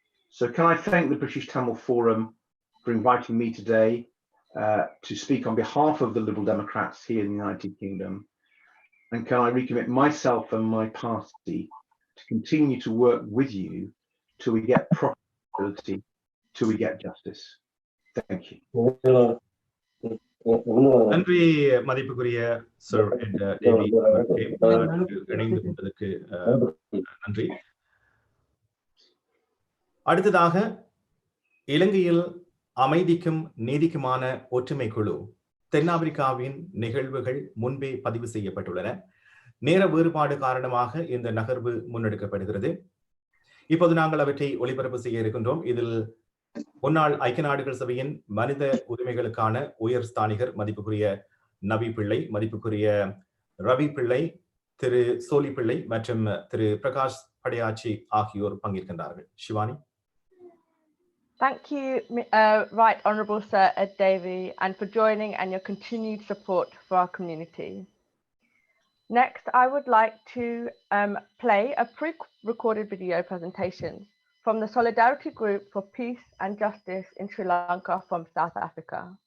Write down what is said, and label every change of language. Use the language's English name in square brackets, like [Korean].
[English] So can I thank the British Tamil Forum for inviting me today to speak on behalf of the Liberal Democrats here in the United Kingdom. And can I recommit myself and my party to continue to work with you till we get prosperity, till we get justice. Thank you. [Tamil] நன்றி மதிப்புக்குரிய sir Davy இணைந்து கொண்டதற்கு நன்றி. அடுத்ததாக இலங்கையில் அமைதிக்கும் நீதிக்குமான ஒற்றுமை குழு தென்னாப்பிரிக்காவின் நிகழ்வுகள் முன்பே பதிவு செய்யப்பட்டுள்ளன. நேர வேறுபாடு காரணமாக இந்த நகர்வு முன்னெடுக்கப்படுகிறது. இப்போது நாங்கள் அவற்றை ஒளிபரப்பு செய்ய இருக்கின்றோம். இதில் முன்னாள் ஐக்கிய நாடுகள் சபையின் மனித உரிமைகளுக்கான உயர் ஸ்தானிகர் மதிப்புக்குரிய நவி பிள்ளை, மதிப்புக்குரிய ரவி பிள்ளை, திரு சோலி பிள்ளை மற்றும் திரு பிரகாஷ் படையாச்சி ஆகியோர் பங்கேற்கின்றார்கள். Shivani. [English] Thank you, Right Honourable Sir Ed Davey, and for joining and your continued support for our community. Next, I would like to play a pre-recorded video presentation from the Solidarity Group for Peace and Justice in Sri Lanka from South Africa.